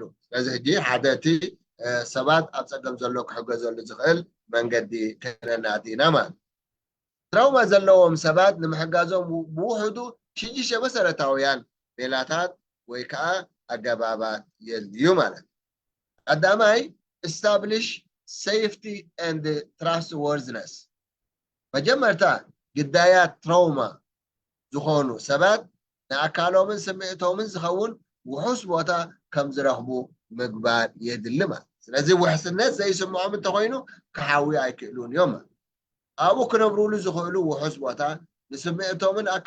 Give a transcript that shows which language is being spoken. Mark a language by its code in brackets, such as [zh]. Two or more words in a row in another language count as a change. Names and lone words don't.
[ti] ስለዚ ሕጂ ሓደ እቲ ሰባት ኣብ ፀገም ዘሎ ክሕገዘሉ ዝኽእል መንገዲ ክነናት ኢና ማለት ትራውማ ዘለዎም ሰባት ንምሕጋዞም ብውሕዱ 6 መሰረታውያን ሜላታት ወይ ከዓ ኣገባባት የድልዩ ማለት ቀዳማይ [en] establish safety and trustworthiness [ti] መጀመርታ ግዳያት ትራውማ ዝኾኑ ሰባት ንኣካሎምን ስምዒቶምን ዝኸውን ውሑስ ቦታ ከም ዝረኽቡ ምግባር የድሊ ማለት ስለዚ ውሕስነት ዘይስምዖም እንተኮይኑ ክሓዊ ኣይክእሉን እዮም ኣብኡ ክነብሩሉ ዝኽእሉ ውሑስ ቦታ ንስምዒቶምን